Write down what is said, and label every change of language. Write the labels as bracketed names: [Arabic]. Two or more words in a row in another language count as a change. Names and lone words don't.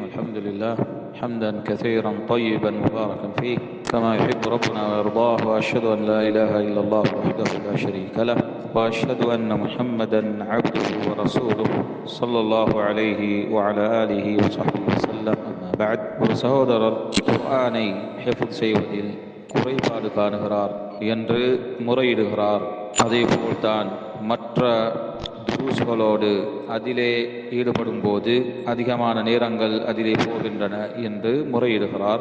[Arabic] الحمد لله حمدا كثيرا طيبا مباركا فيه كما يحب ربنا ويرضاه، وأشهد أن لا إله إلا الله وحده لا شريك له، وأشهد أن محمدا عبده ورسوله صلى الله عليه وعلى آله وصحبه وسلم. أما بعد. [Tamil] ஒரு சகோதரர் குர்ஆனை ஹிஃப்த் செய்வதில் குறைபாடு காணுகிறார் என்று முறையிடுகிறார். அதேபோல்தான் மற்ற துருஸ்களோடு அதிலே ஈடுபடும் போது அதிகமான நேரங்கள் அதிலே போகின்றன என்று முறையிடுகிறார்.